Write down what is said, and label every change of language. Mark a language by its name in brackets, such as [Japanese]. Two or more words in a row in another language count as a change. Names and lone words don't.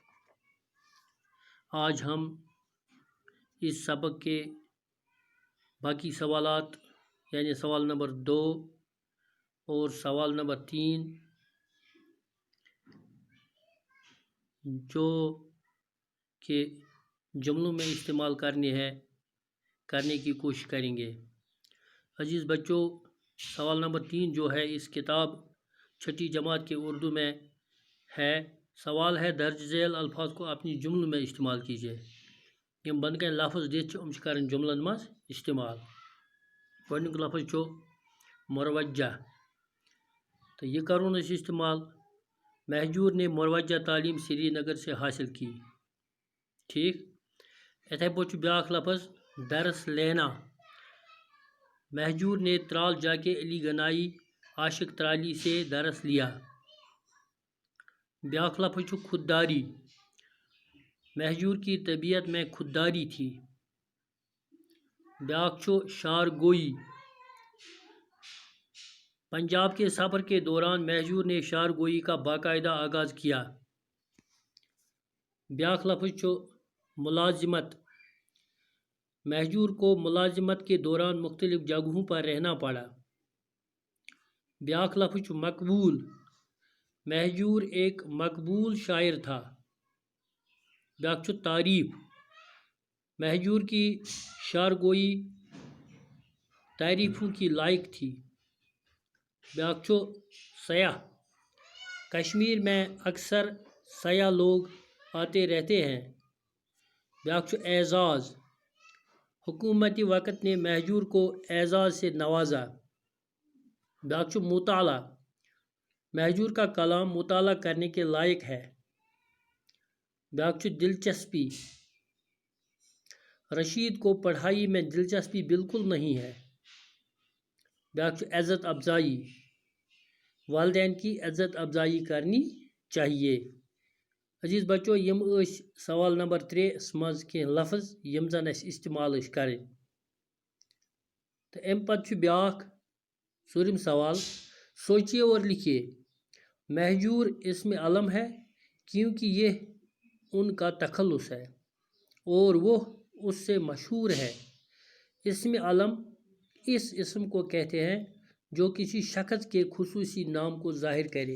[Urdu] آج ہم اس سبق کے باقی سوالات یعنی سوال نمبر 2 اور سوال نمبر 3 جو کہ جملوں میں استعمال کرنے کی کوشش کریں گے۔ عزیز بچوں، سوال نمبر 3 جو ہے اس کتاب چھٹی جماعت کے اردو میں ہے۔ سوال ہے درج ذیل الفاظ کو اپنی جملوں میں استعمال کیجیے۔ [Kashmiri] یم بن کن لفظ دِتھ کرن جملن مز استعمال۔ گۄڈنیُک لفظ چھُ مروجہ، تو یہ کرون اس استعمال۔ [Urdu] مہجور نے مروجہ تعلیم سری نگر سے حاصل کی۔ ٹھیک، [Kashmiri] اتھے پٲٹھۍ چھُ بیاکھ لفظ [Urdu] درس لینا۔ مہجور نے ترال جا کے علی گنائی عاشق ترالی سے درس لیا۔ [Kashmiri] بیاکھ لفظ چھُ خودداری۔ [Urdu] مہجور کی طبیعت میں خودداری تھی۔ [Kashmiri] بیاکھ چھُ [Urdu] شار گوئی۔ پنجاب کے سفر کے دوران مہجور نے شار گوئی کا باقاعدہ آغاز کیا۔ [Kashmiri] بیاکھ لفظ چھُ ملازمت۔ [Urdu] مہجور کو ملازمت کے دوران مختلف جگہوں پر رہنا پڑا۔ [Kashmiri] بیاکھ لفظ چھُ مقبول۔ [Urdu] مہجور ایک مقبول شاعر تھا۔ [Kashmiri] بیاکھ چھُ تعریف۔ [Urdu] مہجور کی شار گوئی تعریفوں کی لائق تھی۔ [Kashmiri] بیاکھ چھُ سیاح۔ [Urdu] کشمیر میں اکثر سیاح لوگ آتے رہتے ہیں۔ [Kashmiri] بیاکھ چھُ اعزاز۔ [Urdu] حکومتی وقت نے مہجور کو اعزاز سے نوازا۔ [Kashmiri] بیاکھ چھُ مطالعہ۔ [Urdu] مہجور کا کلام مطالعہ کرنے کے لائق ہے۔ [Kashmiri] بیاکھ چھُ دلچسپی۔ [Urdu] رشید کو پڑھائی میں دلچسپی بالکل نہیں ہے۔ [Kashmiri] بیاکھ چھُ [Urdu] عزت افزائی۔ والدین کی عزت افزائی کرنی چاہیے۔ عزیز بچو، [Kashmiri] یم سوال نمبر 3 مز کی لفظ یم زن اس [Urdu] استعمال کریں۔ [Kashmiri] تو ام پتہ چھُ بیاکھ ژوٗرِم سوال، سوچیے اور لکھیے۔ [Urdu] مہجور اسم علم ہے کیونکہ یہ ان کا تخلص ہے اور وہ اس سے مشہور ہے۔ اسم علم اس اسم کو کہتے ہیں جو کسی شخص کے خصوصی نام کو ظاہر کرے۔